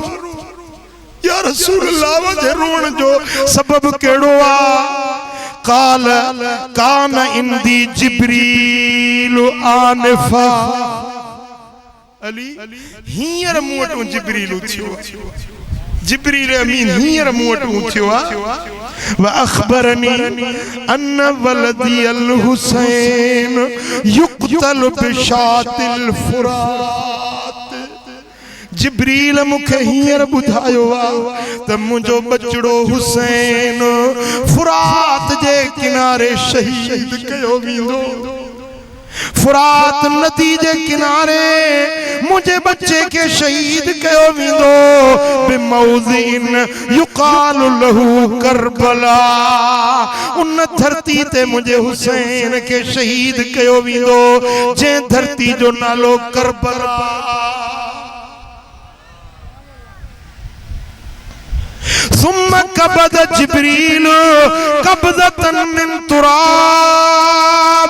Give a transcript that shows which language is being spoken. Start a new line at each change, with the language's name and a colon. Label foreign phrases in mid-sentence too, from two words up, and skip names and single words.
Arabic: يا رسول الله,
Sindhi: मुंहिंजे रोअण जो सबबु कहिड़ो आहे?
Arabic: قال كان عندي جبريل آنفا.
Sindhi: अली हींअर मूं वटि जिब्रील थियो, जिब्रील अमीन हींअर मूं वटि थियो आहे।
Arabic: وأخبرني أن ولدي الحسين يقتل بشاطئ الفرات.
Sindhi: जिब्रील मूंखे हींअर ॿुधायो आहे त मुंहिंजो बचड़ो हुसैन फुरात जे किनारे शहीद कयो वेंदो। फुरात नदी जे किनारे
Urdu: मुझे बच्चे के
Sindhi: शहीद कयो वेंदो।
Arabic: بموضع يقال له كربلاء,
Sindhi: उन धरती ते मुझे हुसैन के शहीद कयो वेंदो जे धरती जो नालो करबला।
Arabic: ثم قبض جبريل قبضة من تراب.